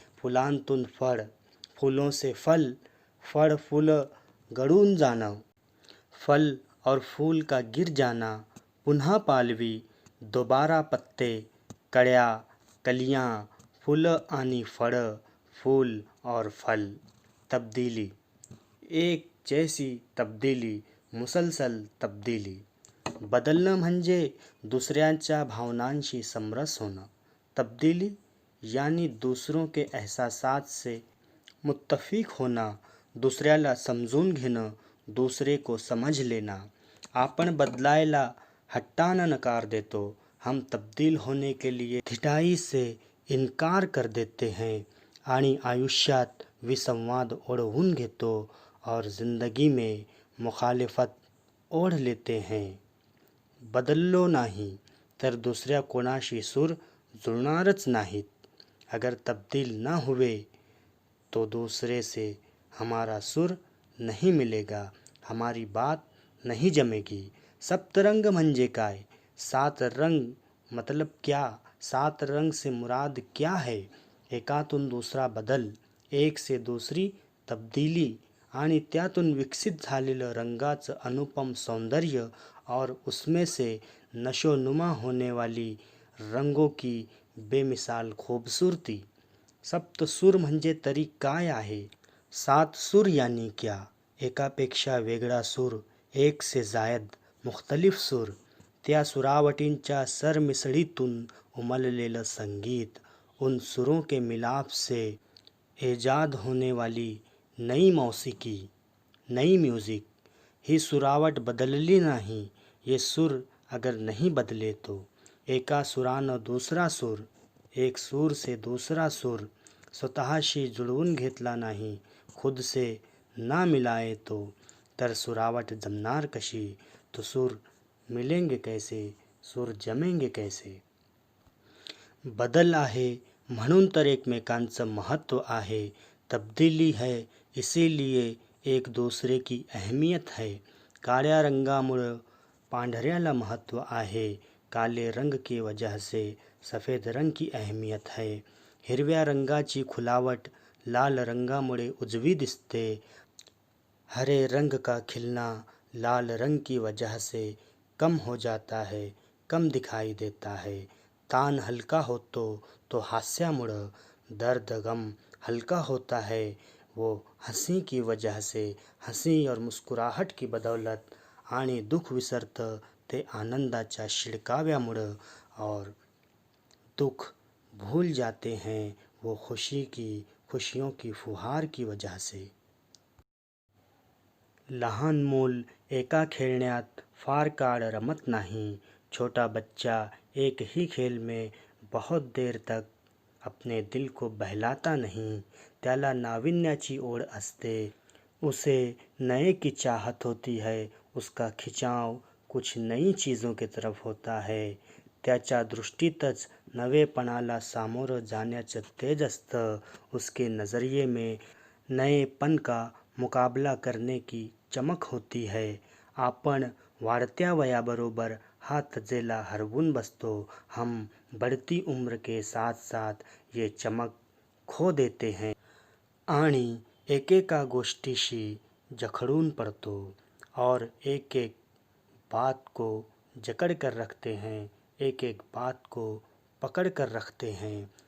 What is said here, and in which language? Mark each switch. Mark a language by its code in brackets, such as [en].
[mr] फुलांतून फळ, [hi] फूलों से फल, [mr] फळ फुलं गळून जाणं, [hi] फल और फूल का गिर जाना, [mr] पुन्हा पालवी, [hi] दोबारा पत्ते, कळ्या, कलियां, [mr] फुलं आणि फळं, [hi] फूल और फल। तब्दीली, एक जैसी तब्दीली, मुसलसल तब्दीली। [mr] बदलणं म्हणजे दुसऱ्यांच्या भावनांशी समरस होणं। [hi] तब्दीली यानी दूसरों के एहसासात से मुत्तफिक होना, [mr] दुसऱ्याला समजून घेणं, [hi] दूसरे को समझ लेना। [mr] आपण बदलायला हट्टानं नकार देतो। [hi] हम तब्दील होने के लिए ढिठाई से इनकार कर देते हैं [mr] आणि आयुष्यात विसंवाद ओढवून घेतो [hi] और ज़िंदगी में मुखालिफत ओढ लेते हैं। [mr] बदललो नाही तर दुसऱ्या कोणाशी सूर जुळणारच नाहीत। [hi] अगर तब्दील न हुए तो दूसरे से हमारा सुर नहीं मिलेगा, हमारी बात नहीं जमेगी। [mr] सप्तरंग म्हणजे काय? [hi] 7 रंग मतलब क्या? 7 रंग से मुराद क्या है? [mr] एकातून दुसरा बदल, [hi] एक से दूसरी तब्दीली [mr] आणि त्यातून विकसित झालेलं रंगाचं अनुपम सौंदर्य [hi] और उसमें से नशोनुमा होने वाली रंगों की बेमिसाल खूबसूरती। [mr] सप्तसूर म्हणजे तरी काय आहे? [hi] 7 सूर यानी क्या? [mr] एकापेक्षा वेगळा सूर, [hi] एक से जायद मुख्तलिफ सूर. [mr] त्या सुरावटींच्या सरमिसळीतून उमललेलं संगीत, [hi] उन सुरों के मिलाप से ईजाद होने वाली नई मौसीकी, नई म्यूज़िक. [mr] ही सुरावट बदलली नाही. [hi] ये सूर अगर नहीं बदले तो [mr] एका सुरानं दुसरा सूर, [hi] एक सूर से दूसरा सूर [mr] स्वतःशी जुळवून घेतला नाही, [hi] खुद से ना मिलाए तो, [mr] तर सुरावट जमणार कशी? [hi] तो सूर मिलेंगे कैसे? सूर जमेंगे कैसे? [mr] बदल आहे म्हणून तर एकमेकांचं महत्त्व आहे. [hi] तब्दीली है इसीलिए एक दूसरे की अहमियत है. [mr] काळ्या रंगामुळं पांढऱ्याला महत्त्व आहे. [hi] काले रंग की वजह से सफ़ेद रंग की अहमियत है. [mr] हिरव्या रंगाची खुलावट लाल रंगामुळे उजवी दिसते. [hi] हरे रंग का खिलना लाल रंग की वजह से कम हो जाता है, कम दिखाई देता है. [mr] तान हलका होतो तो हास्यामुळं. [hi] दर्द गम हलका होता है वो हंसी की वजह से. हंसी और मुस्कुराहट की बदौलत. [mr] आणि दुःख विसरतं ते आनंदाच्या शिडकाव्यामुळं. [hi] और दुःख भूल जाते हैं वो खुशियों की फुहार की वजह से. [mr] लहान मूल एका खेळण्यात फार काळ रमत नाही. [hi] छोटा बच्चा एक ही खेल में बहुत देर तक अपने दिल को बहलाता नहीं. [mr] त्याला नाविन्याची ओढ असते. [hi] उसे नए की चाहत होती है. उसका खिंचाव कुछ नई चीज़ों की तरफ होता है. [mr] त्याच्या दृष्टीतच नवेपणाला सामोरं जाण्याचं तेज असतं. [hi] उसके नज़रिए में नएपन का मुकाबला करने की चमक होती है. [mr] आपण वाढत्या वयाबरोबर हा तजेला हरवून बसतो. [hi] हम बढ़ती उम्र के साथ साथ ये चमक खो देते हैं [mr] आणि एकेका गोष्टीशी जखडून पड़तो [hi] और एक एक बात को जकड़ कर रखते हैं, एक एक बात को पकड़ कर रखते हैं.